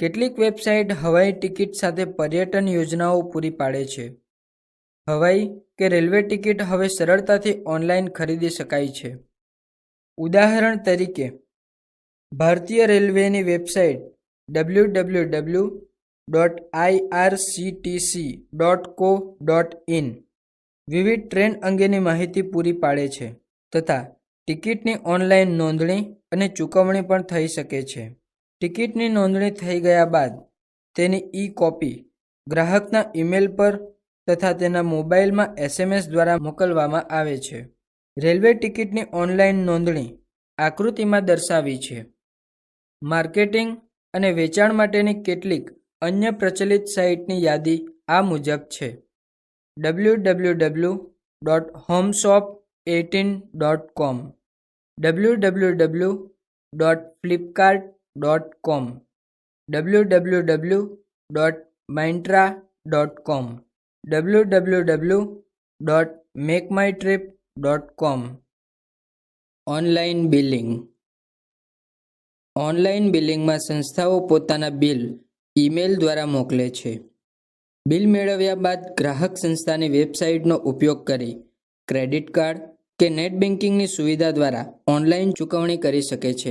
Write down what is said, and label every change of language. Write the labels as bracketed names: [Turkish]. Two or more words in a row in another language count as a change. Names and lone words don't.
[Gujarati] કેટલીક વેબસાઇટ હવાઈ ટિકિટ સાથે પર્યટન યોજનાઓ પૂરી પાડે છે. હવાઈ કે રેલવે ટિકિટ હવે સરળતાથી ઓનલાઈન ખરીદી શકાય છે. ઉદાહરણ તરીકે, ભારતીય રેલવેની વેબસાઇટ www.irctc.co.in વિવિધ ટ્રેન અંગેની માહિતી પૂરી પાડે છે તથા ટિકિટની ઓનલાઈન નોંધણી અને ચૂકવણી પણ થઈ શકે છે. ટિકિટની નોંધણી થઈ ગયા બાદ તેની ઈ-કોપી ગ્રાહકના ઈમેલ પર તથા તેના મોબાઈલમાં SMS દ્વારા મોકલવામાં આવે છે. રેલવે ટિકિટની ઓનલાઈન નોંધણી આકૃતિમાં દર્શાવી છે. માર્કેટિંગ અને વેચાણ માટેની કેટલીક અન્ય પ્રચલિત સાઇટની યાદી આ મુજબ છે: www.homeshop18.com, www.flipkart.com, www.myntra.com, www.makemytrip.com. [English] online billing. online billing [Gujarati] સંસ્થાઓ પોતાના બિલ ઈમેલ દ્વારા મોકલે છે. બિલ મેળવ્યા બાદ ગ્રાહક સંસ્થાની વેબસાઇટનો ઉપયોગ કરી [English] credit card [Gujarati] કે [English] net banking [Gujarati] સુવિધા દ્વારા ઓનલાઈન ચૂકવણી કરી શકે છે.